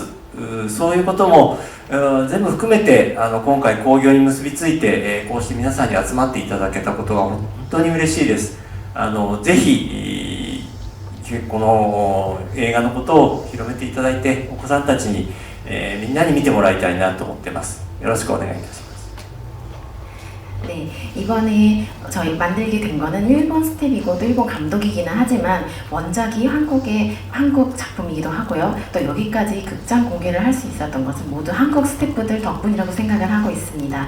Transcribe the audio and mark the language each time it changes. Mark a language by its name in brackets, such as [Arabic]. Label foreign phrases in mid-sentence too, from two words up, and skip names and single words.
[Japanese] そういうことも全部含めて今回興行に結びついて、こうして皆さんに集まっていただけたことは本当に嬉しいです。ぜひこの映画のことを広めていただいて、お子さんたちに、みんなに見てもらいたいなと思ってます。よろしくお願いいたします。 [Korean] 네, 이번에 저희 만들게 된 거는 일본 스텝이고 또 일본 감독이기는 하지만 원작이 한국 작품이기도 하고요. 또 여기까지 극장 공개를 할 수 있었던 것은 모두 한국 스태프들 덕분이라고 생각을 하고 있습니다.